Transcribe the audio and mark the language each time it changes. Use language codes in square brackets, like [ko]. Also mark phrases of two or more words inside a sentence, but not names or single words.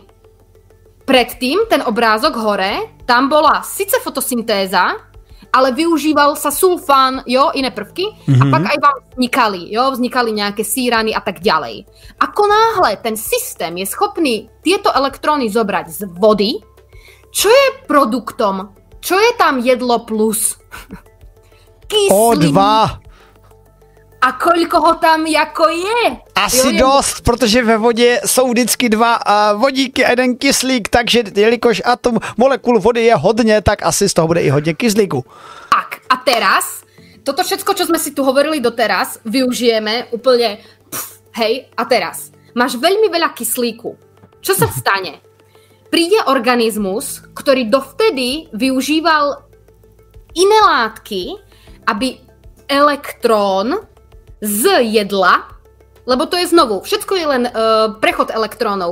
[sk] Predtým ten obrázok hore, tam bola síce fotosyntéza, ale využíval sa sulfán, jo, iné prvky, a pak aj vám vznikali nejaké sírany a tak ďalej. Ako náhle ten systém je schopný tieto elektróny zobrať z vody, čo je produktom? Čo je tam jedlo plus? Kyslík. O2. A koľko ho tam jako je? [cs] Asi dost, protože ve vodě jsou vždycky dva vodíky a jeden kyslík, takže jelikož atom molekul vody je hodně, tak asi z toho bude i hodně kyslíku. [sk] Tak, a teraz, toto všetko, čo sme si tu hovorili doteraz, využijeme úplne, hej, a teraz, máš veľmi veľa kyslíku. Čo sa stane? Príde organizmus, ktorý dovtedy využíval iné látky, aby elektrón z jedla, lebo to je znovu, všetko je len prechod elektrónov.